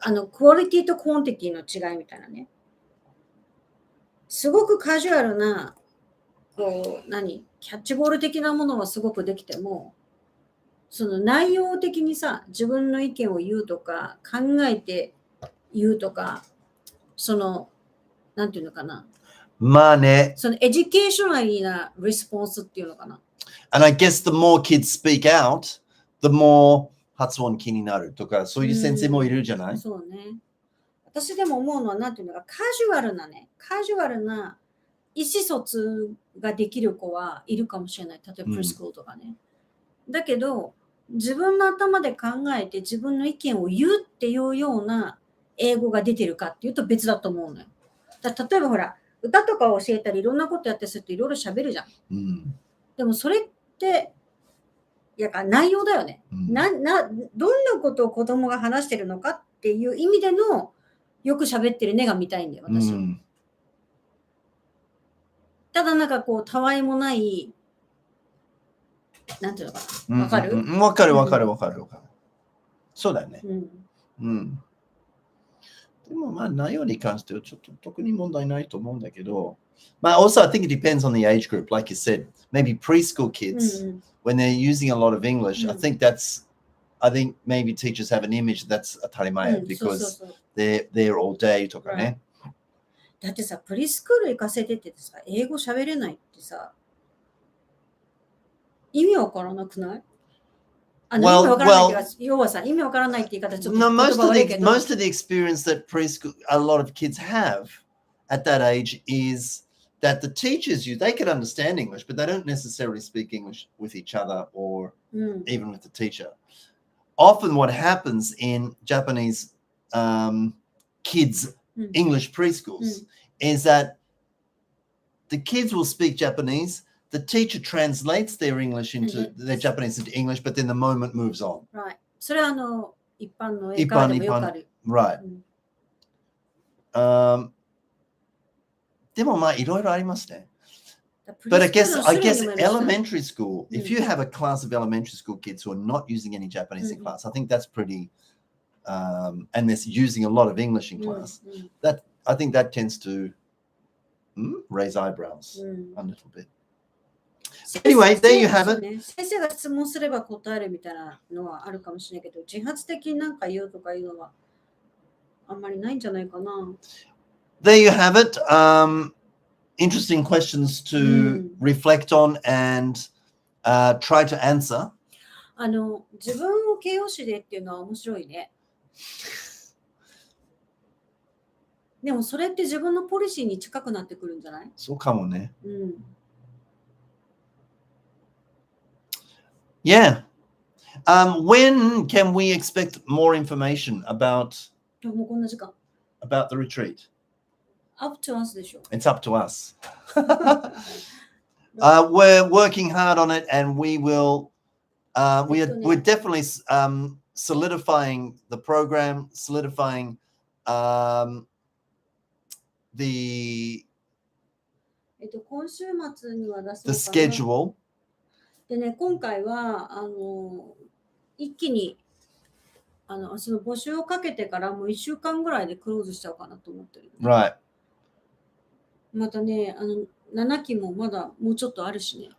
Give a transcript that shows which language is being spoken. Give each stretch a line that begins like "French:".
Japanese: クオリティとクオンティティの違いみたいなね。すごくカジュアルな、キャッチボール的なものはすごくできても、その内容的にさ、自分の意見を言うとか、考えて言うとか、なんていうのかな。まあね。そのエデュケーショナリーなレスポンスっていうのかな。
English: And I guess the more kids speak out, the more
Japanese: 発音気になるとか、そういう先生もいるじゃない？そうね。私でも思うのは、なんていうのか、カジュアルな意思疎通ができる子はいるかもしれない。例えばプリスクールとかね。だけど、自分の頭で考えて自分の意見を言うっていうような英語が出てるかっていうと別だと思うのよ。例えばほら、歌とかを教えたりいろんなことやってするといろいろ喋るじゃん。でもそれって、内容だよね。どんなことを子供が話してるのかっていう意味でのよく喋ってるねが見たいんだよ、私は。ただたわいもない、なんていうのかな。わかる？わかる。そうだよね。でも内容に関してはちょっと特に問題ないと思うんだけど、
English: also I think it depends on the age group, like you said. Maybe preschool kids, when they're using a lot of English, I think maybe teachers have an image that's
Japanese: 当たり前
English: because they're there all day
Japanese: とかね。だってさ、プリスクール行かせてってさ、英語喋れないってさ、意味わからなくない？意味わからないっていうか、要はさ、意味わからないって言い方ちょっと言葉悪いけど。
English: Most of the experience that preschool, a lot of kids have at that age is that the teachers they can understand English, but they don't necessarily speak English with each other or even with the teacher. Often what happens in Japanese kids' English preschools is that the kids will speak Japanese, the teacher translates their English into their Japanese into English, but then the moment moves on. Right.
Japanese: それは一般の英会話でもよくある。
English: Right.
Japanese: でもいろいろありますね。
English: But I guess elementary school, if you have a class of elementary school kids who are not using any Japanese in class, I think that's pretty, and they're using a lot of English in class, I think that tends to raise eyebrows a little bit. Anyway, there you have it.
Japanese: 先生が質問すれば答えるみたいなのはあるかもしれないけど、自発的になんか言うとかいうのはあんまりないんじゃないかな。
English: There you have it. Interesting questions to reflect on and try to answer.
Japanese: 自分を形容詞でっていうのは面白いね。でもそれって自分のポリシーに近くなってくるんじゃない？そうかもね。
English: Yeah. When can we expect more information about the retreat? Up to us
Japanese: でしょ。
English: It's up to us. We're working hard on it, and we will. We're definitely solidifying the program, solidifying the
Japanese: 今週末には出す
English: the schedule.
Japanese: でね、今回は一気にその募集をかけてからもう1週間ぐらいでクローズしちゃおうかなと思ってる。
English: Right.
Japanese: またね、7期もまだもうちょっとあるしね。